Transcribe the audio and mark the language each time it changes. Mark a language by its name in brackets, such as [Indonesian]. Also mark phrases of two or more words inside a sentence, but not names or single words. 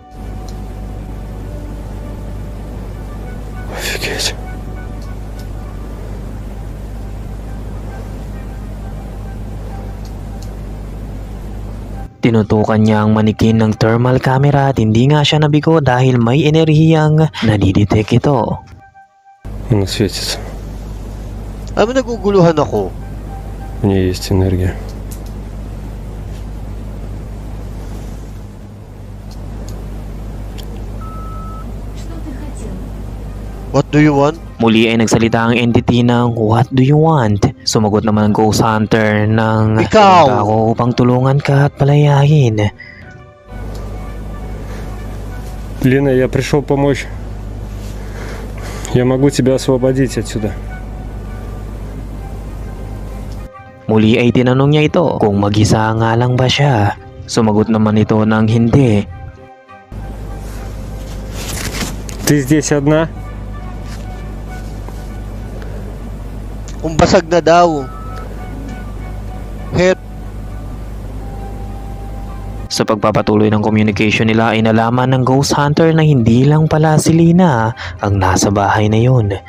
[Russian] Офигеть. [Filipino] Tinutukan niya ang manikin ng [English] thermal camera [Filipino] at hindi nga siya nabigo dahil may enerhiyang nadidetect ito. [Russian] Оно светится. [Filipino] Alam mo, naguguluhan ako. [Russian] У нее есть энергия. [English] What do you want? [Filipino] Muli ay nagsalita ang entity ng [English] "What do you want?" [Filipino] Sumagot naman ang Ghost Hunter ng Ikaw! "Pumunta ako upang tulungan ka at palayain". [Russian] Лена, я пришел помочь. Я могу тебя освободить отсюда. [Filipino] Muli ay tinanong niya ito kung mag-isa nga lang ba siya. Sumagot naman ito ng hindi. [Russian] Ты здесь одна? [Filipino] Kung basag na daw. [English] Help. [Filipino] Sa pagpapatuloy ng communication nila ay nalaman ng Ghost Hunter na hindi lang pala si Lina ang nasa bahay na yun.